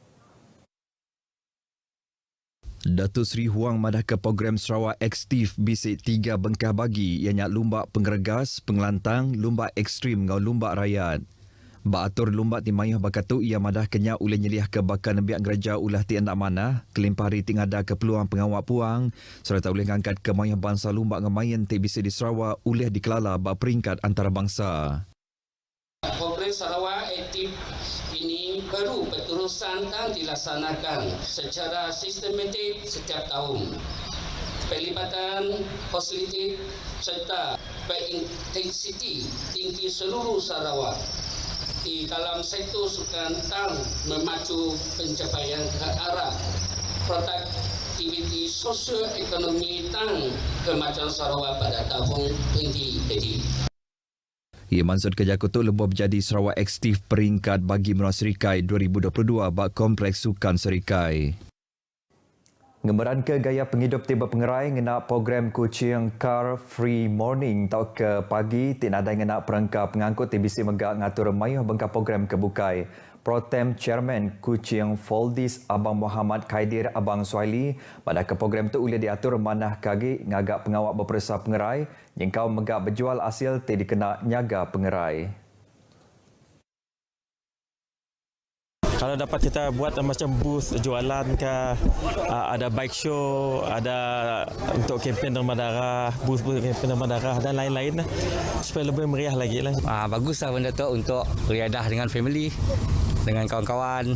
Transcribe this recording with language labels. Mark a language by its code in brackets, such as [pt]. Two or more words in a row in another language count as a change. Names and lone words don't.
[iba] Datuk Seri Huang madah ke program Sarawak Aktif bisik 3 bengkah bagi ianya lumbak penggergas, pengelantang, lumbak ekstrim ngau lumbak rakyat. Ba atur lumbak ti mayuh bakatu ia madah kenya ulih nyeliah ke bakal nembiak gereja ulah ti endak mana, kelimpah hari ting ada ke peluang pengawak puang serta ulih ngangkat ke mayuh bangsa lumbak ngemayan ti bisik di Sarawak ulih dikelala ba peringkat antarabangsa. [ms] Program Sarawak Aktif ini baru berterusan dan dilaksanakan secara sistematik setiap tahun. Pelibatan fasiliti serta berintensiti tinggi seluruh Sarawak di dalam sektor sukan dan memacu pencapaian ke arah produktiviti sosio-ekonomi dan kemajuan Sarawak pada tahun 2030. [iba] Ia maksud kerja kutu lebuh jadi Sarawak Aktif peringkat bagi Menua Serikai 2022 bak Kompleks Sukan Serikai. Ngemeran ke gaya penghidup tiba pengerai ngena program Kuching Car Free Morning tau ke pagi tin ada ngena perangka pengangkut TBC megak ngatur mayuh bengkah program kebukai. Pro-Tem Chairman Kuching Foldis Abang Muhammad Khaidir Abang Suhaili pada ke program tu boleh diatur manah kagi ngagak pengawak berperisa pengerai yang kau megak berjual hasil ti dikena nyaga pengerai. [ms] Kalau dapat kita buat macam booth jualan ke, ada bike show, ada untuk kempen derma darah, booth kempen derma darah dan lain-lain supaya lebih meriah lagi lah. Baguslah benda tu untuk beriadah dengan family, dengan kawan-kawan.